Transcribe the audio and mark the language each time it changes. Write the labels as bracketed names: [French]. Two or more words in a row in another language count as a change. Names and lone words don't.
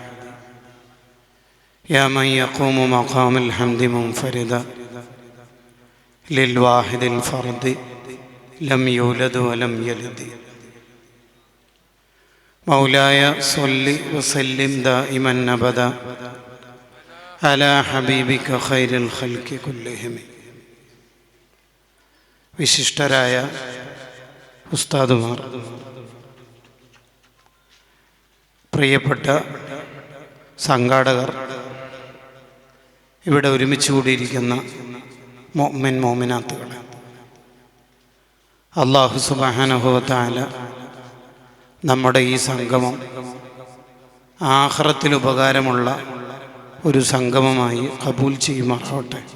[Arabic] يا من يقوم مقام الحمد منفردا للواحد الفرد لم يولد ولم يلد. مولاي صل وسلم دائما أبدا على حبيبك خير الخلق كلهم. [Malayalam] വിശിഷ്ടരായ ഉസ്താദുമാർ, പ്രിയപ്പെട്ട സംഘാടകർ, ഇവിടെ ഒരുമിച്ച് കൂടിയിരിക്കുന്ന മുഅ്മിൻ മുഅ്മിനാത്തുകളെ, [Arabic] الله سبحانه وتعالى [Malayalam] നമ്മുടെ ഈ സംഗമം ആഖിറത്തിൽ ഉപകാരമുള്ള ഒരു സംഗമമായി ഖബൂൽ ചെയ്യുമാറാവട്ടെ.